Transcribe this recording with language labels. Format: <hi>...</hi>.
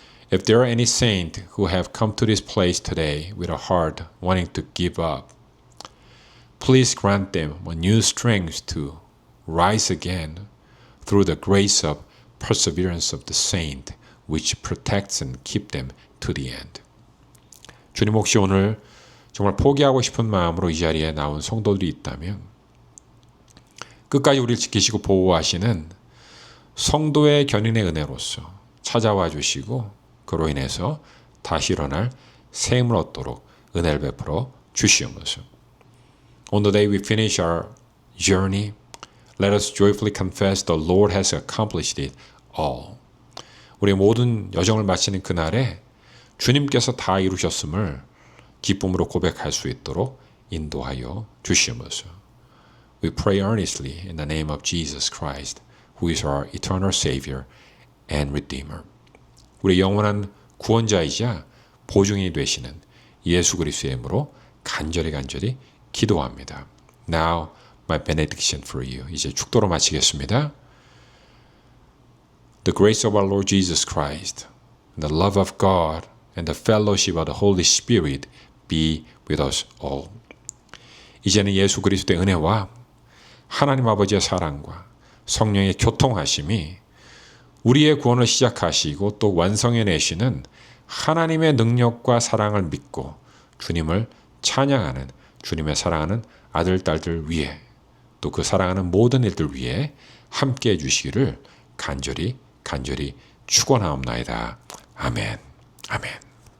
<en>If there are any saints who have come to this place today with a heart wanting to give up, please grant them a new strength to rise again through the grace of perseverance of the saint, which protects and keeps them to the end.</en> <ko>주님 혹시 오늘 정말 포기하고 싶은 마음으로 이 자리에 나온 성도들이 있다면 끝까지 우리를 지키시고 보호하시는 성도의 견인의 은혜로서 찾아와 주시고 그로 인해서 다시 일어날 새 힘을 얻도록 은혜를 베풀어 주시옵소서.</ko> <en>On the day we finish our journey, let us joyfully confess the Lord has accomplished it all.</en> <ko>우리의 모든 여정을 마치는 그날에 주님께서 다 이루셨음을 기쁨으로 고백할 수 있도록 인도하여 주시옵소서.</ko> <en>We pray earnestly in the name of Jesus Christ, who is our eternal Savior and Redeemer.</en> <ko>우리 영원한 구원자이자 보증인이 되시는 예수 그리스도의 이름으로 간절히 기도합니다.</ko> <en>Now, my benediction for you.</en> <ko>이제 축도로 마치겠습니다.</ko> <en>The grace of our Lord Jesus Christ, and the love of God, and the fellowship of the Holy Spirit be with us all.</en> <ko>이제는 예수 그리스도의 은혜와 하나님 아버지의 사랑과 성령의 교통하심이 우리의 구원을 시작하시고 또 완성해내시는 하나님의 능력과 사랑을 믿고 주님을 찬양하는 주님의 사랑하는 아들, 딸들 위해 또 그 사랑하는 모든 일들 위해 함께 해주시기를 간절히 축원하옵나이다. 아멘. 아멘.</ko>